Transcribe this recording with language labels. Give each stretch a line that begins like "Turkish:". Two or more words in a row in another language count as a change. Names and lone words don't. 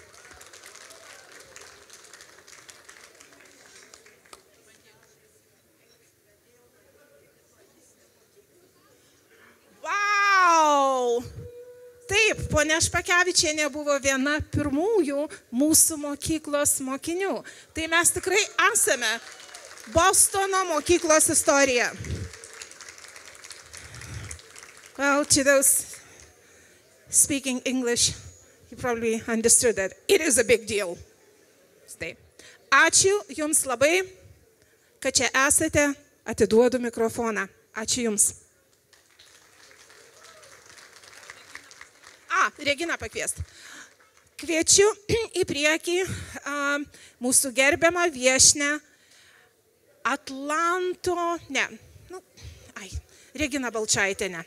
Lithuanian: Wow! Taip, ponia Špakevičienė buvo viena pirmųjų mūsų mokyklos mokinių. Tai mes tikrai esame Bostono mokyklos istorija.
English: Well, to those speaking English, you probably understood that it is a big deal.
Lithuanian: Taip. Ačiū Jums labai, kad čia esate, atiduodu mikrofoną. Ačiū Jums. Regina pakviest. Kviečiu į priekį mūsų gerbiamą viešnią Regina Balčaitienę.